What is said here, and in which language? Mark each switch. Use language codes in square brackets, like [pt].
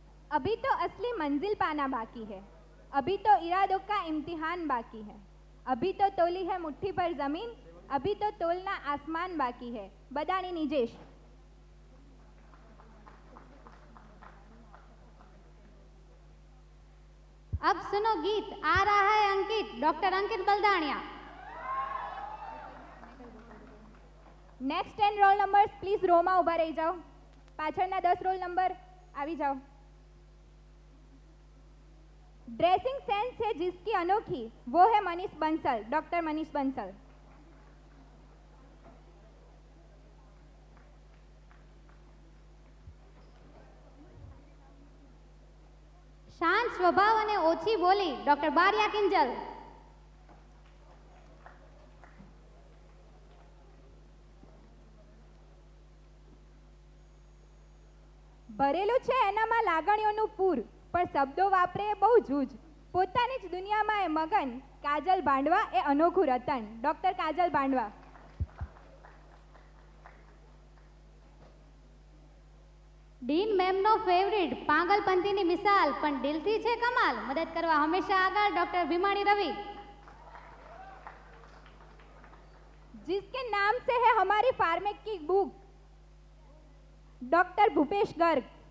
[hi] अभी तो असली मंजिल पाना बाकी है, अभी तो इरादों का इम्तिहान बाकी है, अभी तो तोली है मुट्ठी पर जमीन, अभी तो तोलना आसमान बाकी है. बदानी निजेश. अब सुनो गीत आ रहा है अंकित. Doctor Ankit बलदाणिया. [gu] Next 10 role numbers please રોમાં ઊભા રહી જાઓ. પાછળના 10 રોલ નંબર આવી જાઓ. [hi] ड्रेसिंग सेंस है जिसकी अनोखी, वो है मनीष बंसल. डॉक्टर मनीष बंसल. [gu] સ્વભાવ અને ઓછી બોલી ડોક્ટર બારિયા કિંજલ. ભરેલું છે એનામાં લાગણીઓનું પૂર, પણ શબ્દો વાપરે એ બહુ જૂજ. પોતાની જ દુનિયામાં એ મગન, કાજલ બાંડવા એ અનોખું રતન. ડોક્ટર કાજલ બાંડવા. ડીન મેમનો ફેવરિટ, પાગલપંતીની મિસાલ, પણ દિલથી છે કમાલ. મદદ કરવા હંમેશા આગળ ડોક્ટર ભીમાણી રવિ. [hi] जिसके नाम से है हमारी फार्मेक की बुक, डॉक्टर भूपेश गर्ग.